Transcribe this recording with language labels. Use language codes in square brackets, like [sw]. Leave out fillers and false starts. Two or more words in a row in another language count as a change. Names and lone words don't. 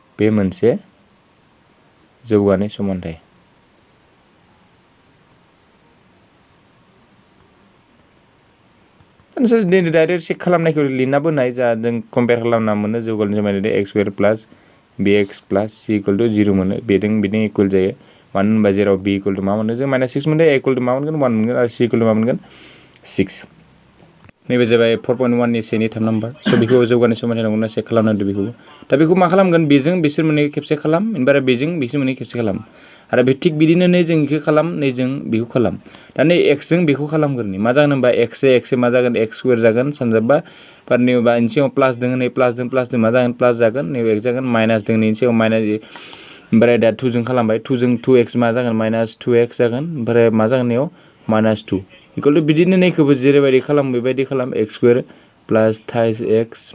[brx] बे मोनसे जौगानाय समानथाय [en] direct check [brx] खालामनायखौ लिरना बोनाय जा जों कम्पेयार खालामना मोनो जौगानाय समानथाय [en] x square plus bx plus c equal to 0 [brx] मोनो बेजों इक्वल जायो मानो होनबा जेराव [en] b equal to [brx] मा मोनो जों -6 मोनो [en] a equal to [brx] मा मोनगोन 1 मोनगोन आरो [en] c equal to [brx] मा मोनगोन 6 नैबे जाबाय 4.1 नि सेनि 3 नम्बर स' बेखौ जौगानाय समानथाय नंगौना चेक खालामनांदो बेखौ दा बेखौ मा खालामगोन बेजों बिसोर मोननै खेबसे खालाम ओमफ्राय बेजों बिसोर मोननै खेबसे खालाम आरो बे थिग बिदिनो नै जों बेखौ खालाम नै जों बेखौ खालाम दा नै x जों बेखौ खालामगोरनि मा जागोन होनबा x मा जागोन [en] x square [brx] जागोन सानजाबा पारनिबा इनसियाव प्लास दोङो नै प्लास दों मा जागोन प्लास जागोन नै x जागोन माइनास दों नै इनसियाव माइनास ओमफ्राय दा 2 जों खालामबाय 2 जों 2x मा जागोन माइनास 2x जागोन ओमफ्राय मा जागोन नेयाव [en] minus 2 equal to [brx] बिदिनो नैखौबो जेरैबायदि खालाम बेबायदि खालाम [en] x square plus thrice x